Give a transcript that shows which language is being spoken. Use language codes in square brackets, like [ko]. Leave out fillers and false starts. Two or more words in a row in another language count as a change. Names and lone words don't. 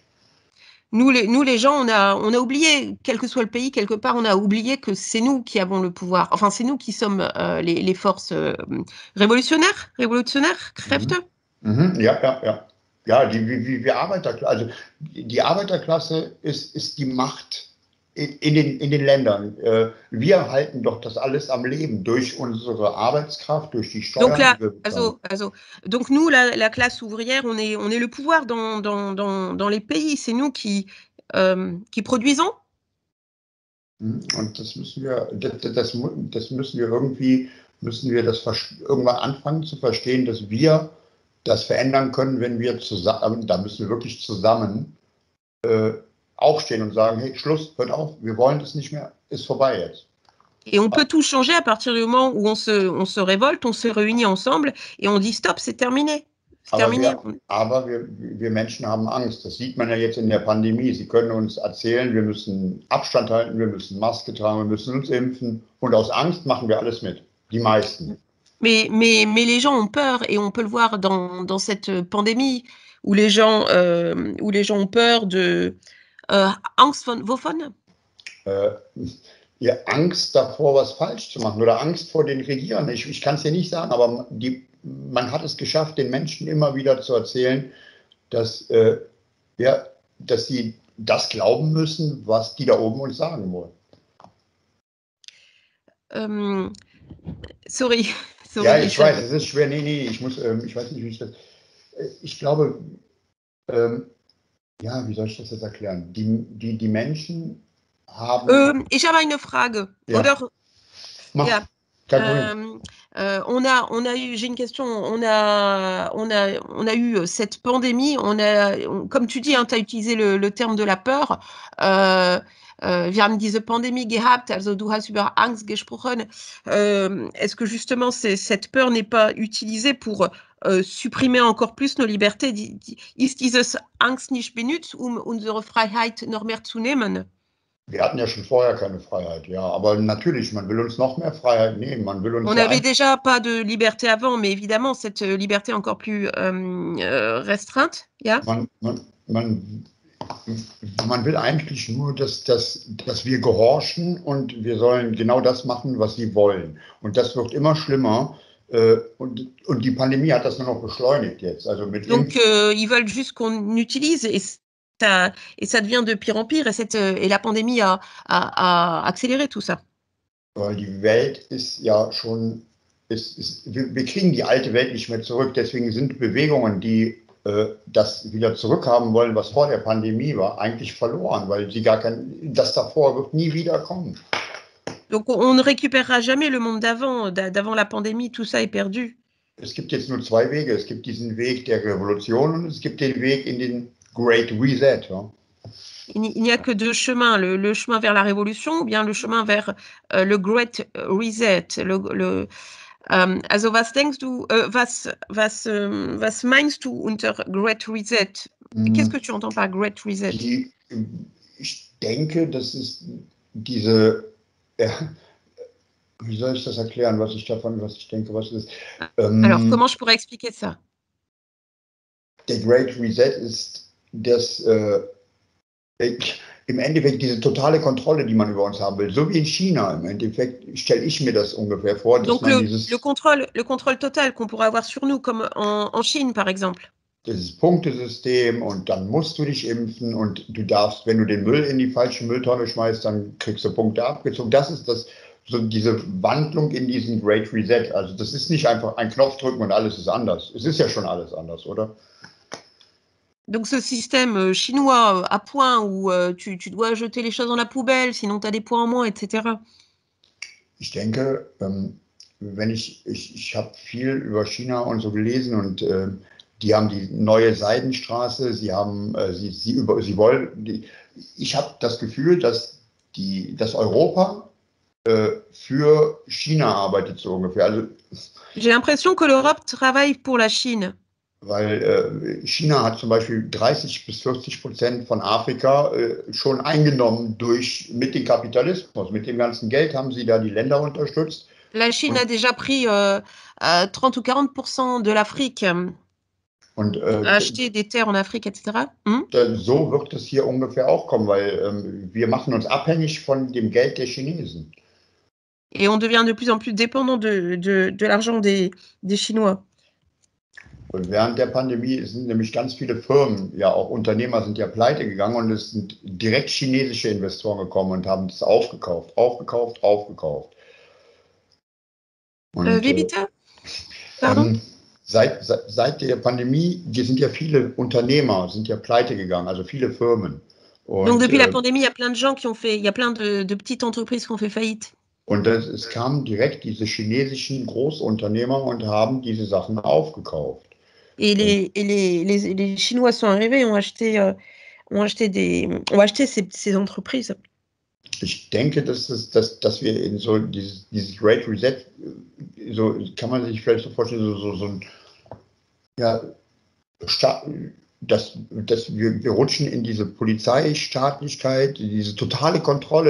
[fr] Nous les gens, on a oublié, quel que soit le pays, quelque part, on a oublié que c'est nous qui avons le pouvoir. Enfin, c'est nous qui sommes les forces révolutionnaires, [de] Kräfte. Ja, die Arbeiterklasse, also die Arbeiterklasse ist die Macht in den Ländern. Wir halten doch das alles am Leben durch unsere Arbeitskraft, durch die Steuern. [fr] Donc nous, la classe ouvrière, on est le pouvoir dans les pays. C'est nous qui produisons. [de] Und das müssen wir irgendwie, irgendwann anfangen zu verstehen, dass wir das verändern können, wenn wir zusammen, da müssen wir wirklich zusammen aufstehen und sagen, hey, Schluss, hört auf, wir wollen das nicht mehr, ist vorbei jetzt. [fr] Et on peut tout changer à partir du moment où on se révolte, on se réunit ensemble et on dit stop, c'est terminé. [de] Aber wir Menschen haben Angst. Das sieht man ja jetzt in der Pandemie. Sie können uns erzählen, wir müssen Abstand halten, wir müssen Maske tragen, wir müssen uns impfen. Und aus Angst machen wir alles mit. Die meisten. [fr] Mais les gens ont peur et on peut le voir dans cette pandémie où les gens ont peur de [de] Angst wovon? Ja, Angst davor, was falsch zu machen oder Angst vor den Regierenden. Ich kann es dir nicht sagen, aber man hat es geschafft, den Menschen immer wieder zu erzählen, dass sie das glauben müssen, was die da oben uns sagen wollen. Sorry. Ja, ich weiß, es ist schwer. Nee, ich weiß nicht, wie ich das. Ich glaube, ja, wie soll ich das jetzt erklären? Die Menschen haben. Ich habe eine Frage. Ja. Oder, ja. [fr] J'ai une question. On a eu cette pandémie. Comme tu dis, hein, tu as utilisé le terme de la peur. [de] Wir haben diese Pandemie gehabt, also du hast über Angst gesprochen. [fr] Est-ce que justement cette peur n'est pas utilisée pour supprimer encore plus nos libertés? [de] Ist diese Angst nicht benutzt, unsere Freiheit noch mehr zu nehmen? Wir hatten ja schon vorher keine Freiheit, ja, aber natürlich, man will uns noch mehr Freiheit nehmen. [fr] On n'avait déjà pas de liberté avant, mais évidemment, cette liberté encore plus restreinte, [de] ja? Man will eigentlich nur, dass wir gehorchen und wir sollen genau das machen, was sie wollen. Und das wird immer schlimmer. Und die Pandemie hat das nur noch beschleunigt jetzt. Also [fr] Donc, ils veulent juste qu'on utilise et ça devient de pire en pire. Et la pandémie a accéléré tout ça. [de] Weil die Welt ist ja schon, wir kriegen die alte Welt nicht mehr zurück. Deswegen sind Bewegungen, die das wieder zurückhaben wollen, was vor der Pandemie war, eigentlich verloren, weil das davor wird nie wieder kommen. [fr] Donc on ne récupérera jamais le monde d'avant la pandémie, tout ça est perdu. [de] es gibt jetzt nur zwei Wege. Es gibt diesen Weg der Revolution und es gibt den Weg in den Great Reset. Ja. [fr] Il n'y a que deux chemins, le chemin vers la révolution ou bien le chemin vers le Great Reset. [de] Also was denkst du, was meinst du unter Great Reset? [fr] Qu'est-ce que tu entends par Great Reset? [de] Ich denke, das ist diese, wie soll ich das erklären, was ich denke, was es ist? [fr] Alors, comment je pourrais expliquer ça? [de] Der Great Reset ist das, im Endeffekt diese totale Kontrolle, die man über uns haben will, so wie in China. Im Endeffekt stelle ich mir das ungefähr vor, dass [fr] Donc [de] man [fr] le contrôle total qu'on pourrait avoir sur nous, comme en Chine par exemple. [de] Dieses Punktesystem und dann musst du dich impfen und du darfst, wenn du den Müll in die falsche Mülltonne schmeißt, dann kriegst du Punkte abgezogen. Das ist so diese Wandlung in diesen Great Reset. Also das ist nicht einfach ein Knopf drücken und alles ist anders. Es ist ja schon alles anders, oder? [fr] Donc ce système chinois à points où tu dois jeter les choses dans la poubelle, sinon tu as des points en moins, etc. [de] Ich denke, ich habe viel über China und so gelesen und die haben die neue Seidenstraße, sie haben, sie wollen, ich habe das Gefühl, dass Europa für China arbeitet so ungefähr. Also, [fr] j'ai l'impression que l'Europe travaille pour la Chine. [de] Weil China hat zum Beispiel 30-40% von Afrika schon eingenommen mit dem Kapitalismus. Mit dem ganzen Geld haben sie da die Länder unterstützt. [fr] La Chine a déjà pris 30 ou 40% de l'Afrique, a acheté des terres en Afrique, etc. [de] So wird es hier ungefähr auch kommen, weil wir machen uns abhängig von dem Geld der Chinesen. [fr] Et on devient de plus en plus dépendant de l'argent des Chinois. [de] Und während der Pandemie sind nämlich ganz viele Firmen, ja auch Unternehmer sind ja pleite gegangen und es sind direkt chinesische Investoren gekommen und haben das aufgekauft. Und, Wie bitte? Pardon? Seit der Pandemie sind ja viele Unternehmer, sind ja pleite gegangen, also viele Firmen. [fr] Donc depuis la pandémie, il y a plein de gens il y a plein de petites entreprises qui ont fait faillite. [de] Und es kamen direkt diese chinesischen Großunternehmer und haben diese Sachen aufgekauft. [fr] Et les Chinois sont arrivés et ont acheté ces entreprises. [de] Ich denke, dass wir in so dieses Great Reset, so kann man sich vielleicht so vorstellen, so ein, ja, dass wir rutschen in diese Polizeistaatlichkeit, diese totale Kontrolle.